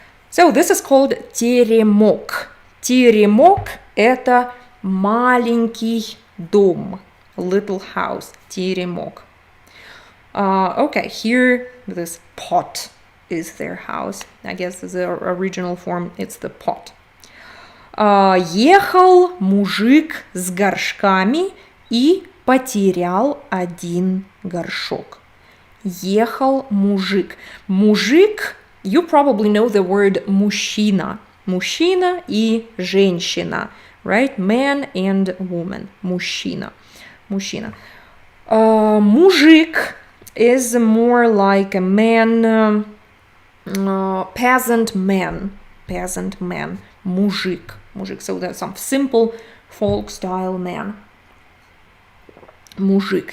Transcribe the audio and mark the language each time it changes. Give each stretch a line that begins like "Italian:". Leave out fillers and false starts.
English: So this is called Teremok. Teremok –
Russian: это маленький дом,
English: little house, Teremok. Okay, here this pot is their house. I guess the original form, it's the pot.
Russian: Ехал мужик с горшками и потерял один горшок. Ехал мужик.
English: Мужик, you probably know the word мужчина.
Russian: Мужчина и женщина, right?
English: Man and woman.
Russian: Мужчина. Мужчина.
English: Мужик is more like a man, peasant man. Peasant man. Mujik. Mujik. So that's some simple folk style man. Mujik.